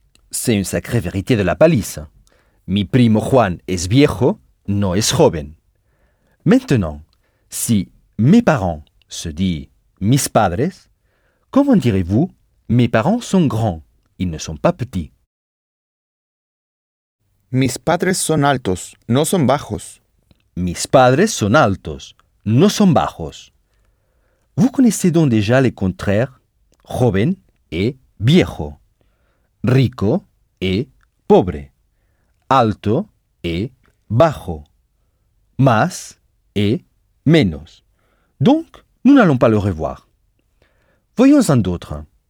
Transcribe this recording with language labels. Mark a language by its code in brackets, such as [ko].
[fr] C'est une sacrée vérité de la palisse. [es] Mi primo Juan es viejo, no es joven. [fr] Maintenant, si mes parents se dit [es] mis padres, [fr] comment direz-vous? Mes parents sont grands, ils ne sont pas petits. [es] Mis padres son altos, no son bajos. Mis padres son altos, no son bajos. [fr] Vous connaissez donc déjà les contraires joven et viejo, rico et pobre, alto et bajo, más et menos. Donc, nous n'allons pas le revoir. Voyons un autre.